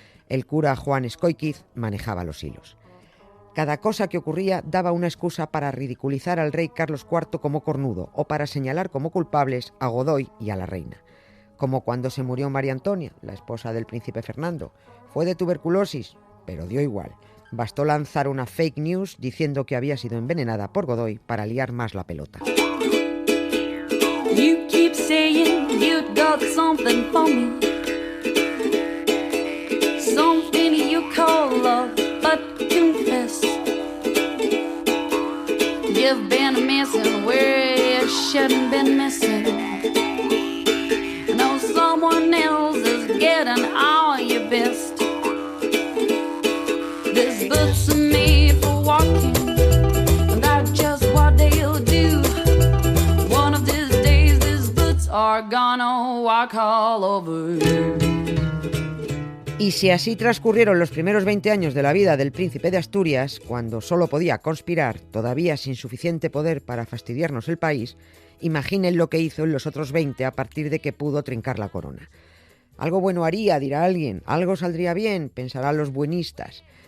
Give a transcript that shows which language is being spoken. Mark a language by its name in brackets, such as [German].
[Spanish] El cura Juan Escóiquiz manejaba los hilos. Cada cosa que ocurría daba una excusa para ridiculizar al rey Carlos IV como cornudo o para señalar como culpables a Godoy y a la reina. Como cuando se murió María Antonia, la esposa del príncipe Fernando. Fue de tuberculosis, pero dio igual. Bastó lanzar una fake news diciendo que había sido envenenada por Godoy para liar más la pelota. [English] You keep saying you got something for me, something you call love, but confess you've been missing where you shouldn't been missing. No, someone else is getting all your best. These boots are made for walking, and that's just what they'll do. One of these days, these boots are gonna walk all over you. [Spanish] Y si así transcurrieron los primeros 20 años de la vida del príncipe de Asturias, cuando solo podía conspirar, todavía sin suficiente poder para fastidiarnos el país, imaginen lo que hizo en los otros 20 a partir de que pudo trincar la corona. Algo bueno haría, dirá alguien, algo saldría bien, pensarán los buenistas.